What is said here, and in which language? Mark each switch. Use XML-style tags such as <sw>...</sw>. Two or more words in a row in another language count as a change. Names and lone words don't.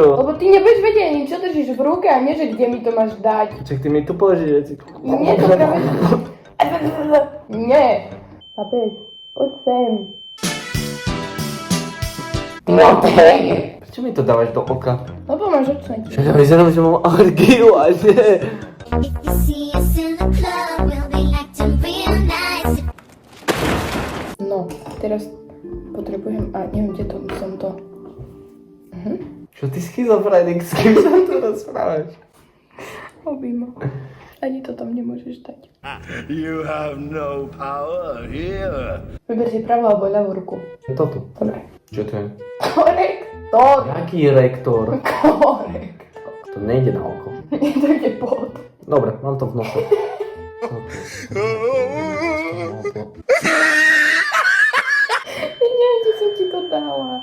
<sk>Lebo ty nebudeš vedieť ani čo držíš v ruke a nie, že kde mi to máš dať. Čak ty mi tu položíš veci. Nie, to práve... Nie. Chápeš? Poď sem. No tej. Prečo mi to dávaš do oka? Lebo máš očné. Však ja vyzerám, že mám alergiu a nie.</sk> <en>If you see us in the club, we'll be acting real nice.</en> <sk>No, teraz potrebujem... A neviem, kde to som to... Čo ty schizofrenik, s kým sa tu rozprávaš? Objíma. Ani to tam nemôžeš dať.</sk> <en>You have no power here.</en> <sk>Vyber si pravú alebo ľavú ruku. Toto. Dobre. Čo to je? Korektor. Jaký rektor? Korektor. To nejde na oko. Nie, to ide pod. Dobre, mám to v nose. Neviem, či som malá.</sk>